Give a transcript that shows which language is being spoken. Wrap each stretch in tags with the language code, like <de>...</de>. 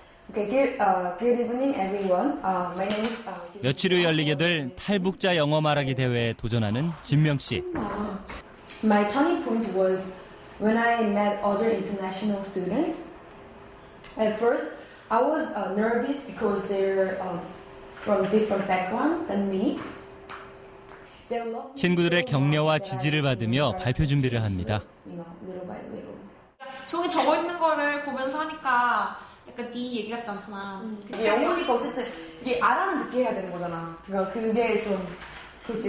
<en>Okay, good evening, everyone. My name is.</en> <ko>며칠 후 열리게 될 탈북자 영어 말하기 대회에 도전하는 진명 씨.</ko> <en>My turning point was when I met other international students. At first, I was nervous because they're from different background than me.</en> <ko>친구들의 격려와 지지를 받으며 발표 준비를 합니다.</ko> <en>Little by little.</en> <ko>저기 적어 있는 거를 보면서 하니까 약간 네 얘기 같지 않잖아. 영어니까 어쨌든 이게 알아는 듣게 해야 되는 거잖아. 그러니까 그게 좀 그렇지.</ko>